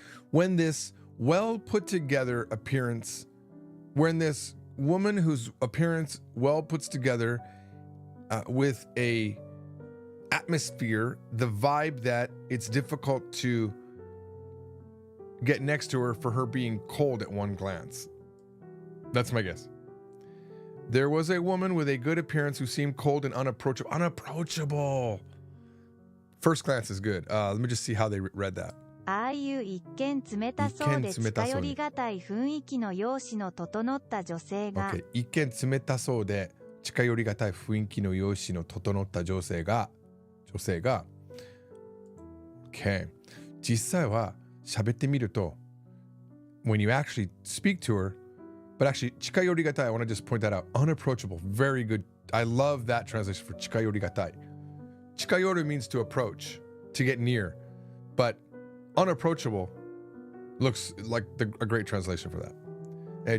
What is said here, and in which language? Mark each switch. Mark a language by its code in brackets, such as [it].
[en] When this well put together appearance, when this woman whose appearance well puts together with a atmosphere, the vibe that it's difficult to get next to her for her being cold at one glance. That's my guess. There was a woman with a good appearance who seemed cold and unapproachable. Unapproachable. First glance is good. Let me just see how they read that. [ja] ああいう一見冷たそうで近寄りがたい雰囲気の容姿の整った女性が、 [en] Okay. [ja] 一見冷たそうで近寄りがたい雰囲気の容姿の整った女性が [en] Okay. [ja] 実際は喋ってみると [en] when you actually speak to her, but actually [ja] 近寄りがたい, [en] I want to just point that out. Unapproachable. Very good. I love that translation for 近寄りがたい. 近寄る means to approach, to get near, but unapproachable looks like a great translation for that.